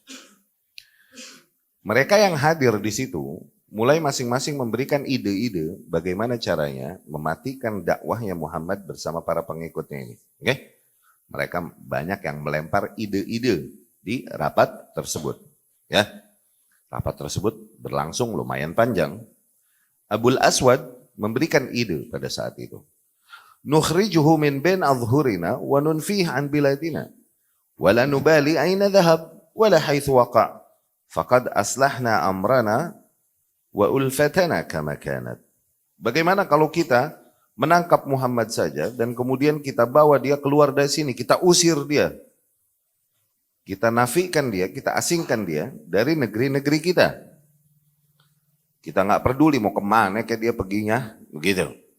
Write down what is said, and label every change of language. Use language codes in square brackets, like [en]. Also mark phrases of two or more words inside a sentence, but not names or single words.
[id] Mereka yang hadir di situ mulai masing-masing memberikan ide-ide bagaimana caranya mematikan dakwahnya Muhammad bersama para pengikutnya ini. Oke? Mereka banyak yang melempar ide-ide di rapat tersebut. Ya, rapat tersebut berlangsung lumayan panjang. Abul Aswad memberikan ide pada saat itu. [ar] نخرجه من بين أظهرنا وننفيه عن بلادنا ولا نبالي أين ذهب ولا حيث وقع فقد أصلحنا أمرنا وألفتنا كما كانت. [id] Bagaimana kalau kita menangkap Muhammad saja dan kemudian kita bawa dia keluar dari sini, kita usir dia. Kita nafikan dia, kita asingkan dia dari negeri-negeri kita. Kita nggak peduli mau kemana kayak dia perginya, begitu.